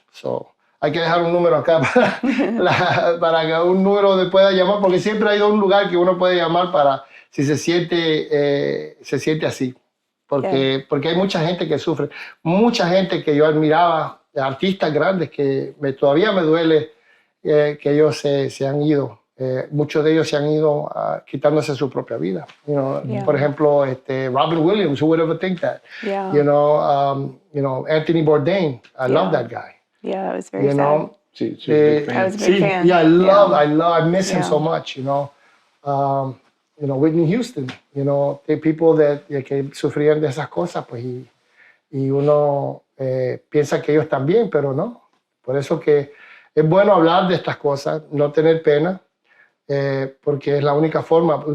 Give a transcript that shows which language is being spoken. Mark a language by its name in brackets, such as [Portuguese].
[Spanish] So, hay que dejar un número acá para que un número le pueda llamar, porque siempre hay un lugar que uno puede llamar para si se siente así. Porque hay mucha gente que sufre, mucha gente que yo admiraba, artistas grandes que todavía me duele que ellos se han ido. Muchos de ellos se han ido quitándose su propia vida. [English] You know, [Spanish] por ejemplo, [English] Robin Williams, who would ever think that? Yeah. You know, Anthony Bourdain. I love that guy. Yeah, it was very sad. I was a big fan. Yeah, I miss him so much, you know. You know, [Spanish] Whitney Houston, [English] you know, the people [Spanish] que sufrían de esas cosas, pues, y uno piensa que ellos también, pero no. Por eso que es bueno hablar de estas cosas, no tener pena, porque es la única forma.